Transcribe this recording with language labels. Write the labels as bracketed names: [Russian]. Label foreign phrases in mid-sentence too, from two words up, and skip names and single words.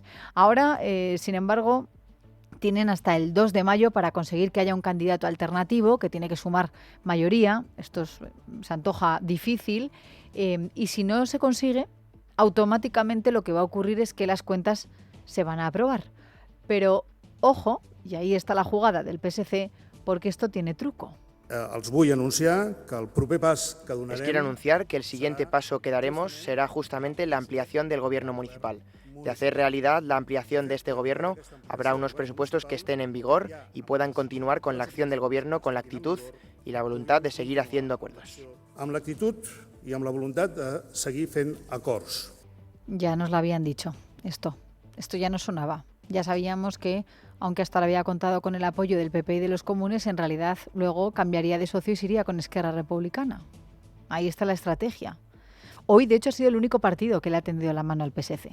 [Spanish] Ahora, sin embargo, tienen hasta el 2 de mayo para conseguir que haya un candidato alternativo que tiene que sumar mayoría. Esto se antoja difícil. Y si no se consigue, automáticamente lo que va a ocurrir es que las cuentas se van a aprobar. Pero, ojo, y ahí está la jugada del PSC, porque esto tiene truco. [Catalan] Els vull anunciar que el proper pas que donarem... [Spanish] Les quiero anunciar que el siguiente paso que daremos será justamente la ampliación del gobierno municipal. De hacer realidad la ampliación de este gobierno, habrá unos presupuestos que estén en vigor y puedan continuar con la acción del gobierno con la actitud y la voluntad de seguir haciendo acuerdos. [Catalan] Amb l'actitud i amb la voluntat de seguir fent acords. [Spanish] Ya nos lo habían dicho, esto ya no sonaba. Ya sabíamos que, aunque hasta ahora había contado con el apoyo del PP y de los comunes, en realidad luego cambiaría de socio y se iría con Esquerra Republicana. Ahí está la estrategia. Hoy, de hecho, ha sido el único partido que le ha tendido la mano al PSC.